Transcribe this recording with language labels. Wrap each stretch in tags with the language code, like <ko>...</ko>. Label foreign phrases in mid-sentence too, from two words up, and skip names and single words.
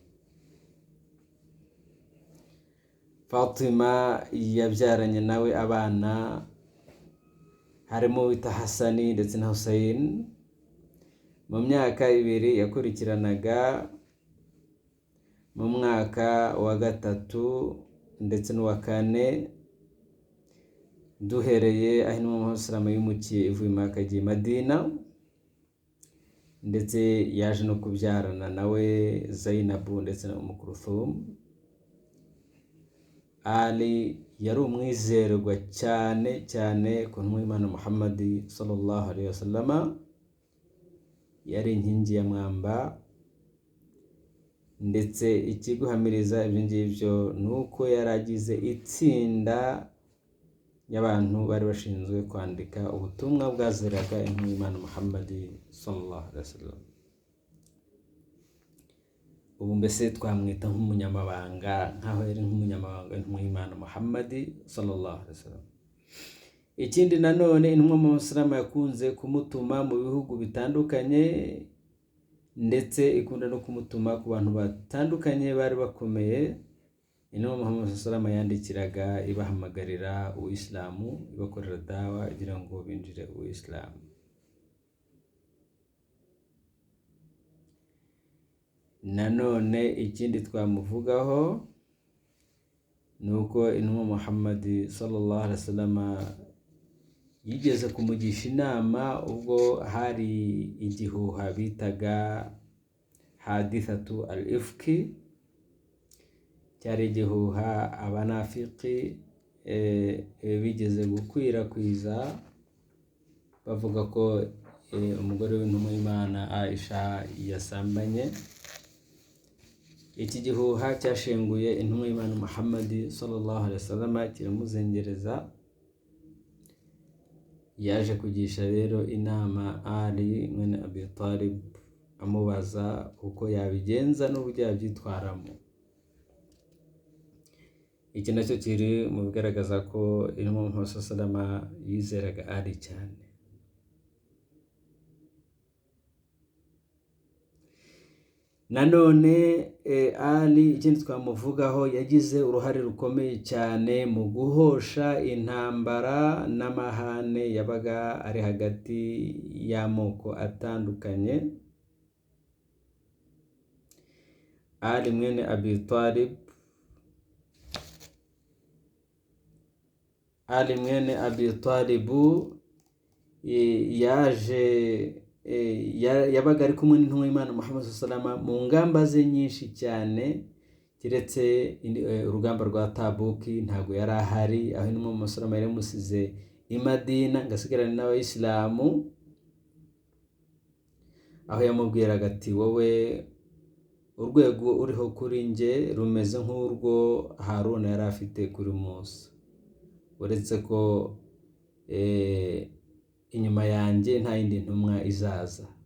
<rw>Fatima yabyaranye nawe abana harimo wita Hasani ndetse na Hussein. Mu myaka 2 yakurikiranaga, mu mwaka wa 3 ndetse n'uwa 4, duhereye aho intumwa Muhammad</rw> <ar>صلى الله عليه وسلم</ar> <rw>yimukiye ivuye i Maka igiye i Madina, ndetse yaje no kubyarana nawe Zainabu ndetse na Kulthum. Ali yari umwizerwa cyane ku ntumwa y'Imana Muhammad</rw> <ar>صلى الله عليه وسلم,</ar> <rw>yari inkingi ya mwamba ndetse ikiguhamiriza ibyo ngibyo ni uko yaragize itsinda y'abantu bari bashinzwe kwandika ubutumwa bwaziraga intumwa y'Imana Muhammad</rw> <ar>صلى الله عليه وسلم.</ar> <rw>Ubu mbese twamwita nk'umunyamabanga, nk'aho yari nk'umunyamabanga w'intumwa y'Imana Muhammad</rw> <ar>صلى الله عليه وسلم.</ar> <rw>Ikindi nanone intumwa Muhammad yakunze kumutuma mu bihugu bitandukanye, ndetse ikunda no kumutuma ku bantu batandukanye bari bakomeye. Intumwa Muhammad</rw> <ar>صلى الله عليه</ar> <rw>yandikiraga ibahamagarira uw'islamu, ibakorera dawa kugira ngo binjire uw'islamu. Nanone ikindi twamuvugaho ni uko intumwa Muhammad</rw> <ar>صلى الله عليه وسلم</ar> <rw>yigeze kumugisha inama ubwo hari igihuha bitaga</rw> <ar>حادثة الإفك.</ar> <rw>Cyari igihuha abanafiki bigeze gukwirakwiza bavuga ko umugore w'intumwa y'Imana Aisha yasambanye. Iki gihuha cyashenguye intumwa y'Imana Muhammad</rw> <ar>صلى الله عليه وسلم,</ar> <rw>kiramuzengereza. Yaje kugisha rero inama Ali mwene Abi Talib, amubaza uko yabigenza n'uburyo yabyitwaramo. Iki nacyo kiri mu bigaragaza ko intumwa Muhammad</rw> <ar>صلى الله عليه وسلم</ar> <rw>yizeraga Ali cyane. Nanone Ali ikindi twamuvugaho, yagize uruhare rukomeye cyane mu guhosha intambara n'amahane yabaga ari hagati y'amoko atandukanye. Ali mwene Abi Talib, Ali mwene Abi Talib yabaga ari kumwe n'intumwa y'Imana Muhammad</rw> <ar>صلى الله عليه وسلم</ar> <rw>mu ngamba ze nyinshi cyane, kiretse urugamba rwa Tabuki ntabwo yari ahari, aho intumwa Muhammad</rw> <ar>صلى الله عليه وسلم</ar> <rw>yari yamusize i Madina ngasigarana n'abayisilamu, aho yamubwiraga ati wowe urwego uriho kuri nge rumeze nk'urwo Haruna yari afite kuri Musa, uretse ko inyuma yanjye nta yindi ntumwa izaza.</rw>